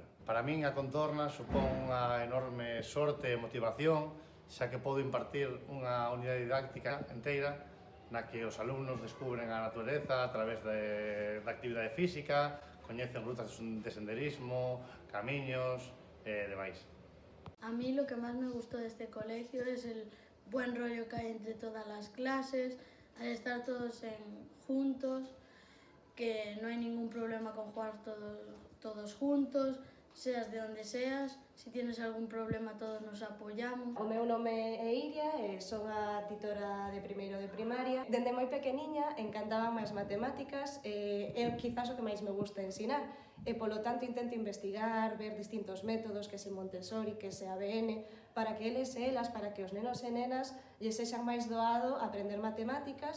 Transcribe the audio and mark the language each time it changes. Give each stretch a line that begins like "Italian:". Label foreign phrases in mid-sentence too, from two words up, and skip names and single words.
Galician: Para min, a contorna supón unha enorme sorte e motivación, xa que podo impartir unha unidade didáctica inteira na que os alumnos descubren a natureza a través da actividade física, coñecen rutas de senderismo, camiños e demais.
Spanish: A mí lo que más me gustó de este colegio es el buen rollo que hay entre todas las clases, al estar todos juntos, que no hay ningún problema con jugar todos juntos, seas de donde seas, si tienes algún problema todos nos apoyamos.
Galician: O meu nome é Iria e son a titora de primeiro de primaria. Dende moi pequeniña encantaban as matemáticas e é quizás o que máis me gusta ensinar. E polo tanto intento investigar, ver distintos métodos, que se Montessori, que se ABN, para que eles e elas, para que os nenos e nenas lles sexan máis doado aprender matemáticas.